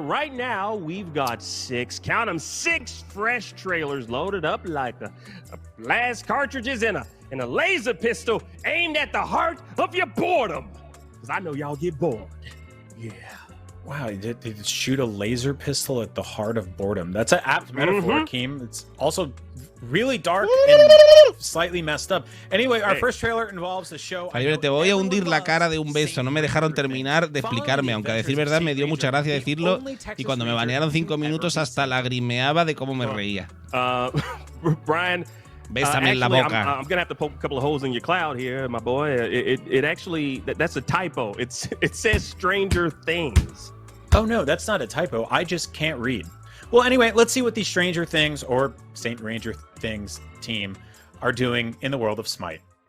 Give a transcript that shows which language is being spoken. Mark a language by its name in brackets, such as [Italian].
[English] Right now, we've got 6 fresh trailers loaded up like a blast cartridges in a laser pistol aimed at the heart of your boredom. Because I know y'all get bored. Yeah. Wow, they shoot a laser pistol at the heart of boredom. That's an apt metaphor, Keem. It's also really dark and slightly messed up. Anyway, our first trailer involves the show. [Spanish] Falibre, te voy a hundir la cara de un beso. No me dejaron terminar de explicarme, aunque a decir verdad me dio mucha gracia decirlo, y cuando me banearon 5 minutos hasta lagrimeaba de cómo me reía. Brian, bésame en la boca. [English] I'm gonna have to poke a couple of holes in your cloud here, my boy. It actually, that's a typo. It says Stranger Things. Oh no, that's not a typo. I just can't read. Well, anyway, let's see what the Stranger Things or Saint Ranger Things team are doing in the world of Smite.